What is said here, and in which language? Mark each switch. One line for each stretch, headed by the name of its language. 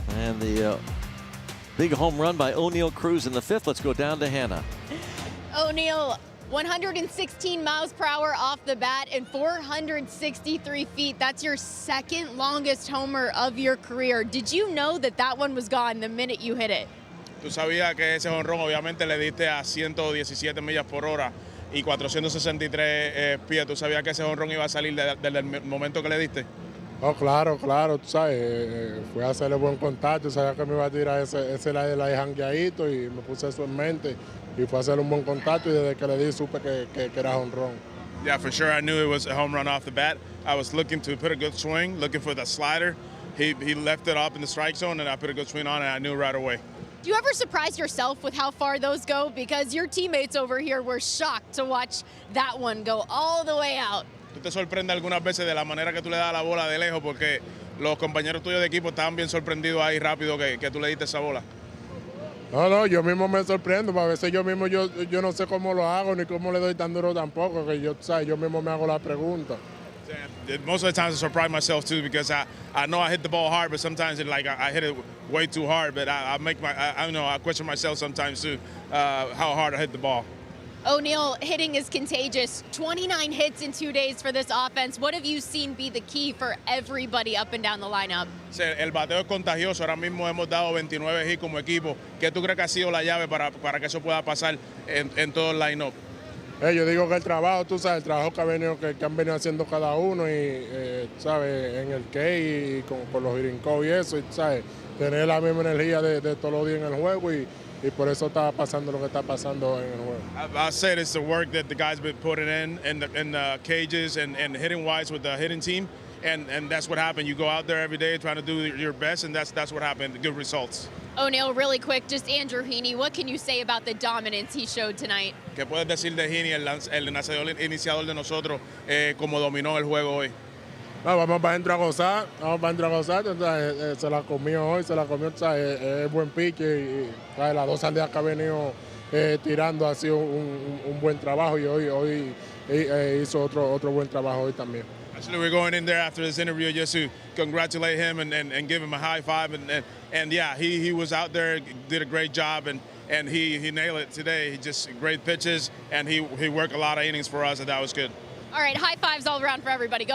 English: And the big home run by O'Neill Cruz in the 5th. Let's go down to Hannah. O'Neill, 116 miles per hour off the bat and 463 feet. That's your second longest homer of your career. Did you know that that one was gone the minute you hit it?
Spanish: Tú sabías que ese jonrón obviamente le diste a 117 millas por hora y 463 pies. ¿Tú sabías que ese jonrón iba a salir desde el momento que le diste? Oh, claro, claro, tú sabes, fui a hacerle buen contacto, sabía que me iba a tirar ese la jangueadito y me puse eso en mente y fue a hacer un buen contacto y desde que le di supe que era jonrón.
English: Yeah, for sure I knew it was a home run off the bat. I was looking to put a good swing, looking for the slider. He left it up in the strike zone and I put a good swing on it and I knew right away. Do you ever surprise yourself with how far those go? Because your teammates over here were shocked to watch that one go all the way out.
Spanish: ¿Tú te sorprendes algunas veces de la manera que tú le das la bola de lejos? Porque los compañeros tuyos de equipo estaban bien sorprendidos ahí rápido que tú le diste esa bola. No, yo mismo me sorprendo, porque a veces yo mismo yo no sé cómo lo hago ni cómo le doy tan duro tampoco, que yo, ¿sabes? Yo mismo me hago la pregunta.
English: Most of the times I surprise myself too because I know I hit the ball hard, but sometimes I hit it way too hard. But I question myself sometimes too how hard I hit the ball. O'Neill, hitting is contagious. 29 hits in 2 days for this offense. What have you seen be the key for everybody up and down the lineup?
Spanish: El bateo es contagioso. Ahora mismo hemos dado 29 hits como equipo. ¿Qué tú crees que ha sido la llave para que eso pueda pasar en todo el line-up? Yo digo que el trabajo, tú sabes, el trabajo que han venido haciendo cada uno y, sabes, en el K y con los hirincos y eso, y, sabes, tener la misma energía de todos los días en el juego y por eso está pasando lo que está pasando en el juego.
English: I said it's the work that the guys been putting in the cages and hitting wise with the hitting team, and that's what happened. You go out there every day trying to do your best, and that's what happened. Good results. O'Neill, really quick, just Andrew Heaney, what can you say about the dominance he showed tonight?
Spanish: ¿Qué puedes decir de Heaney, el lanzador iniciador de nosotros, como dominó el juego hoy? No, vamos para adentro a gozar, entonces, se la comió hoy, es buen pique y las dos salidas que ha venido tirando ha sido un buen trabajo y hoy hizo otro buen trabajo hoy también.
English: Actually, we're going in there after this interview just to congratulate him and give him a high five and yeah, he was out there, did a great job and he nailed it today. He just great pitches and he worked a lot of innings for us and that was good. All right, high fives all around for everybody.